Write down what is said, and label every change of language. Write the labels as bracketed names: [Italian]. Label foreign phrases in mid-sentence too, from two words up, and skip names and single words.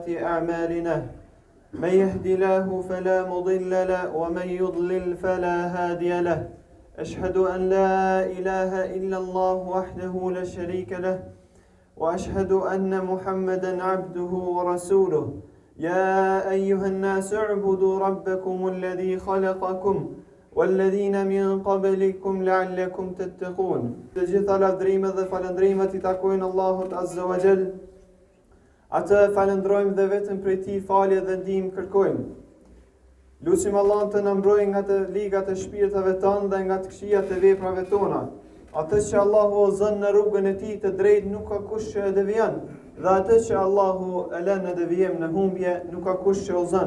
[Arabic] أعمالنا من يهد الله فلا مضل له ومن يضلل فلا هادي له أشهد أن لا إله إلا الله وحده لا شريك له وأشهد أن محمدا عبده ورسوله يا أيها الناس اعبدوا ربكم الذي خلقكم والذين من قبلكم لعلكم تتقون. [Albanian] Të gjitha lavdrimet dhe falëndrimet I takojnë Allahut [Arabic] عز وجل. [Albanian] Atë falëndrojmë dhe vetëm prej Tij falje dhe ndihmë kërkojmë. Lutim Allahun të na mbrojë nga të ligat e shpirtave tonë dhe nga të këqijat e veprave tona. Atë që Allahu o zën në rrugën e Tij të drejtë nuk ka kush që e devijon, dhe atë që Allahu e lën në devijim në humbje nuk ka kush që o zën.